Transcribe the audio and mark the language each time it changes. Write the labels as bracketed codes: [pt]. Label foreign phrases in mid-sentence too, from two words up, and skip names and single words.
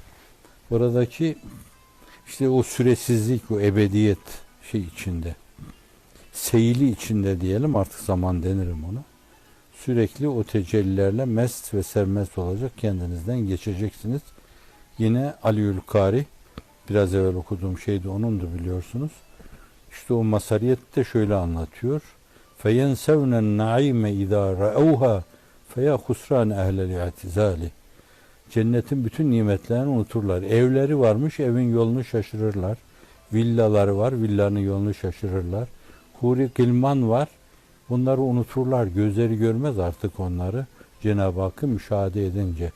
[tr] Oradaki işte o süresizlik, o ebediyet şey içinde, seyili içinde diyelim, artık zaman denirim ona. Sürekli o tecellilerle mest ve sermest olacak, kendinizden geçeceksiniz. Yine Aliül Kari, biraz evvel okuduğum şey de onundu biliyorsunuz. İşte o masariyet de şöyle anlatıyor. [ar] فَيَنْسَوْنَ النَّعِيمَ اِذَا رَأَوْهَا فَيَا خُسْرَانَ اَهْلَ الْاِعْتِزَالِ. [tr] Cennetin bütün nimetlerini unuturlar. Evleri varmış, evin yolunu şaşırırlar. Villaları var, villanın yolunu şaşırırlar. Huri Gilman var, bunları unuturlar. Gözleri görmez artık onları Cenab-ı Hakk'ı müşahede edince.